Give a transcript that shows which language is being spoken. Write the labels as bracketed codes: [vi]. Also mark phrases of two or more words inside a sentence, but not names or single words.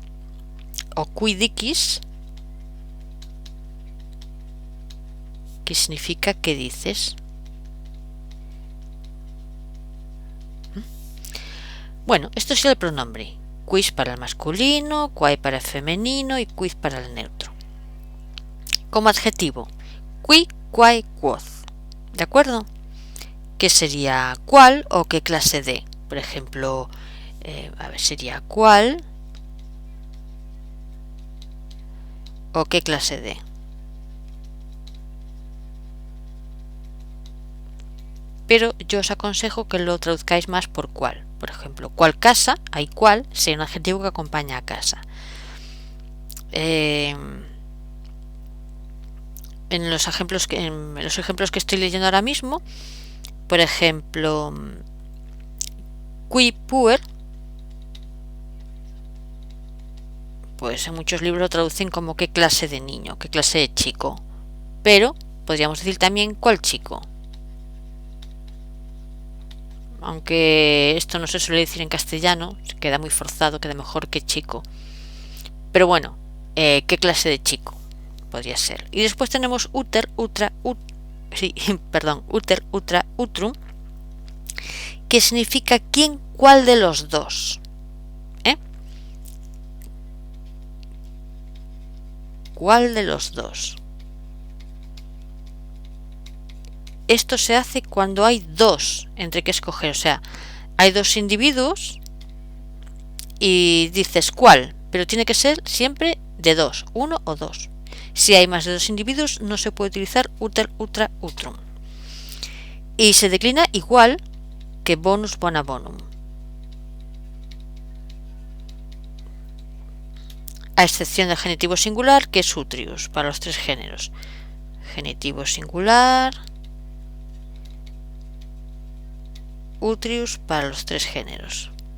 [la] O qui dicis, [es] que significa ¿qué dices? Bueno, esto es el pronombre. Quis para el masculino, quae para el femenino y quid para el neutro. Como adjetivo, [la] qui, quae, quoth. [es] ¿De acuerdo? ¿Qué sería cuál o qué clase de? Por ejemplo, sería cuál o qué clase de. Pero yo os aconsejo que lo traduzcáis más por cuál. Por ejemplo, cuál casa, hay cuál, sería un adjetivo que acompaña a casa. En los ejemplos que estoy leyendo ahora mismo, por ejemplo, [la] qui puer, [es] pues en muchos libros lo traducen como qué clase de niño, qué clase de chico, pero podríamos decir también cuál chico, aunque esto no se suele decir en castellano, queda muy forzado, queda mejor que chico, pero bueno, qué clase de chico podría ser. Y después tenemos [la] uter, utra, uter, utra, utrum, [es] que significa quién, cuál de los dos. ¿Cuál de los dos? esto se hace cuando hay dos entre que escoger, o sea, hay dos individuos y dices cuál, pero tiene que ser siempre de dos, uno o dos. Si hay más de dos individuos no se puede utilizar [la] uter, utra, utrum. [es] Y se declina igual que [la] bonus, bona, bonum. [es] A excepción del genitivo singular, que es utrius para los tres géneros. Genitivo singular, utrius para los tres géneros.